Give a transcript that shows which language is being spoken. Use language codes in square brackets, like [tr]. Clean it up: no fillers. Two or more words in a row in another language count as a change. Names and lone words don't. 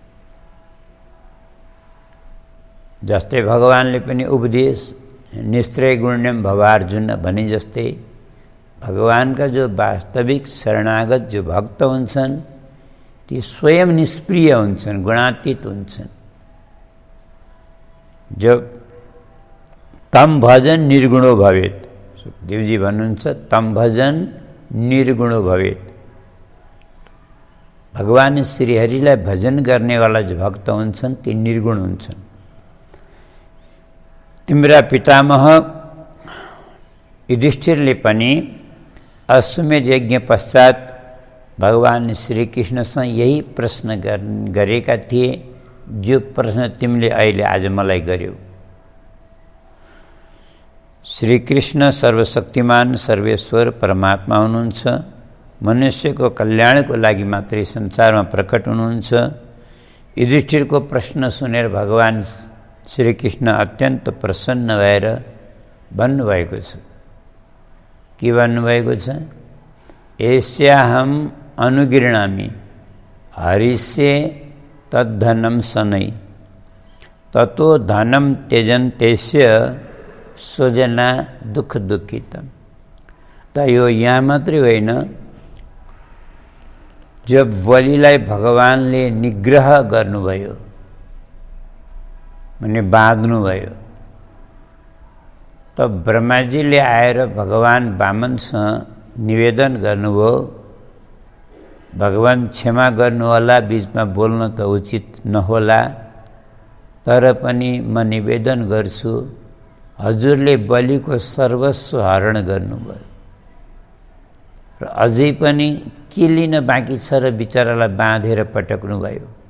[ne] जस्तै भगवानले पनि उपदेश [sa] निस्त्रय गुण्यम भवार्जुन [ne] भने जस्तै भगवानका जो वास्तविक शरणागत जो भक्त हुन्छन् ती स्वयं निष्प्रिय हुन्छन्, गुणातीत हुन्छन्। [sa] जब तम भजन निर्गुणो भवेत्, [ne] सुखदेवजी भन्नुहुन्छ [sa] तम भजन निर्गुणो भवेत्। [ne] भगवान श्रीहरिलाई भजन गर्नेवाला जो भक्त हुन्छन् ती निर्गुण हुन्छन्। तिम्रा पितामह युधिष्ठिरले पनि अश्वमेध यज्ञ पश्चात भगवान श्रीकृष्णसँग यही प्रश्न गरेका थिए, जो प्रश्न तिमीले अहिले आज मलाई गर्यौ। श्रीकृष्ण सर्वशक्तिमान सर्वेश्वर परमात्मा हुनुहुन्छ, मनुष्यको कल्याणको लागि मात्रै संसारमा प्रकट हुनुहुन्छ। युधिष्ठिरको प्रश्न सुनेर भगवान श्रीकृष्ण अत्यन्त प्रसन्न भएर भन्नुभएको छ। के भन्नुभएको छ? [sa] एस्याहम अनुगृह्णामि हरिष्ये तद्धनम शनै ततो धनम त्यजन्तेस्य स्वजना दुःख दुःखितम। [ne] त यो यहाँ मात्रै होइन, जब बलिलाई भगवानले निग्रह गर्नुभयो भने बाँध्नुभयो, तब ब्रह्माजीले आएर भगवान वामनसँग निवेदन गर्नुभयो, भगवान क्षमा गर्नुहोला, बीचमा बोल्न त उचित नहोला, तर पनि म निवेदन गर्छु, हजुरले बलिको सर्वस्व हरण गर्नुभयो र अझै पनि के लिन बाँकी छ र बिचरालाई बाँधेर पटक्नुभयो।